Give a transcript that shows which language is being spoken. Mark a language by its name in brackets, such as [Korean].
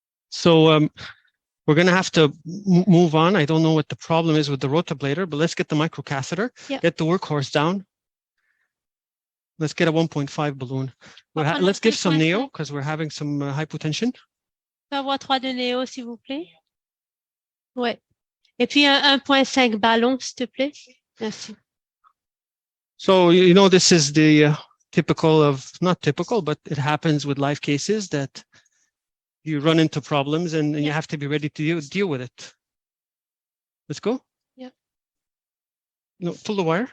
[English] So we're going to have to move on. I don't know what the problem is with the rotablator, but let's get the microcatheter, get the workhorse down. Let's get a 1.5 balloon. Let's give some neo because we're having some hypotension. [French] Avoir 3 de néo, s'il vous plaît. Ouais. Et puis un 1.5 ballon, s'il te plaît. Merci. [English] So, you know, this is the typical of, not typical, but it happens with live cases that you run into problems and you have to be ready to deal with it. Let's go. Yeah. No, pull the wire.